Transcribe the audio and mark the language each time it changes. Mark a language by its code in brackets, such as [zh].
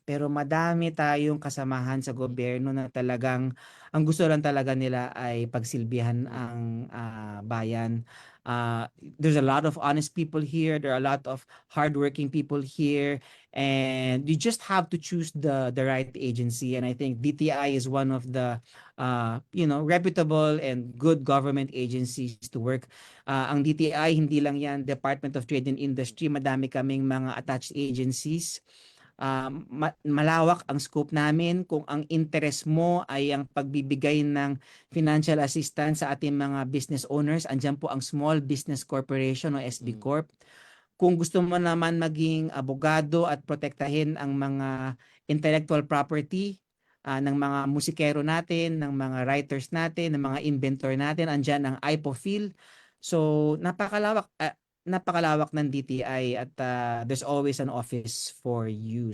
[tl] Pero madami tayong kasamahan sa gobyerno na talagang ang gusto lang talaga nila ay pagsilbihan ang bayan. [en] There's a lot of honest people here. There are a lot of hardworking people here. And you just have to choose the right agency. And I think DTI is one of the reputable and good government agencies to work. [tl] Ang DTI, hindi lang yan Department of Trade and Industry. Madami kaming mga attached agencies. Malawak ang scope namin. Kung ang interest mo ay ang pagbibigay ng financial assistance sa ating mga business owners, andyan po ang Small Business Corporation o SB Corp. Kung gusto mo naman maging abogado at protektahin ang mga intellectual property, ng mga musikero natin, ng mga writers natin, ng mga inventor natin. Andiyan ang IPOFIL. So napakalawak ng DTI at [en] there's always an office for you.